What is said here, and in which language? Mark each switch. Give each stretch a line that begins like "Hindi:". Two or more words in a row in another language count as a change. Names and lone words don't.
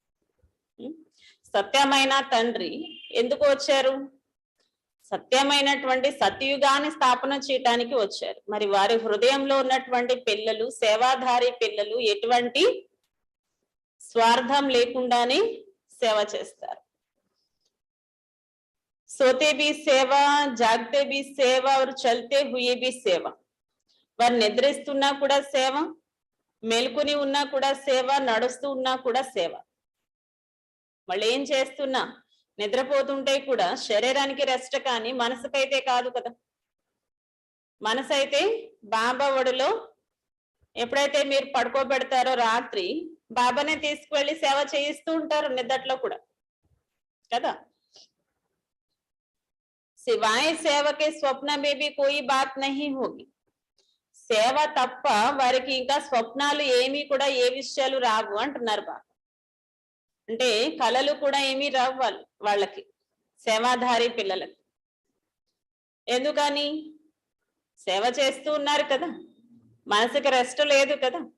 Telugu: సత్యమైన తండ్రి ఎందుకు వచ్చారు? సత్యమైనటువంటి సత్యుగాన్ని స్థాపన చేయటానికి వచ్చారు. మరి వారి హృదయంలో ఉన్నటువంటి పిల్లలు, సేవాధారి పిల్లలు ఎటువంటి స్వార్థం లేకుండానే సేవ చేస్తారు.
Hindi: सोते भी सेवा, जागते भी सेवा और चलते हुए भी सेवा.
Telugu: వారు నిద్రిస్తున్నా కూడా సేవ, మేల్కొని ఉన్నా కూడా సేవ, నడుస్తూ ఉన్నా కూడా సేవ. వాళ్ళు ఏం చేస్తున్నా నిద్రపోతుంటే కూడా శరీరానికి రెస్ట్, కానీ మనసుకైతే కాదు కదా. మనసు అయితే బాబా ఒడిలో ఎప్పుడైతే మీరు పడుకోబెడతారో రాత్రి బాబానే తీసుకువెళ్ళి సేవ చేయిస్తూ ఉంటారు నిద్రలో కూడా కదా.
Hindi: सिवाय सेवा के स्वप्न में भी कोई बात नहीं होगी.
Telugu: సేవ తప్ప వారికి ఇంకా స్వప్నాలు ఏమీ కూడా ఏ విషయాలు రావు అంటున్నారు బాబా. అంటే కళలు కూడా ఏమీ రావు వాళ్ళకి, సేవాధారి పిల్లలకి. ఎందుకని? సేవ చేస్తూ ఉన్నారు కదా, మనసుకి రెస్ట్ లేదు కదా.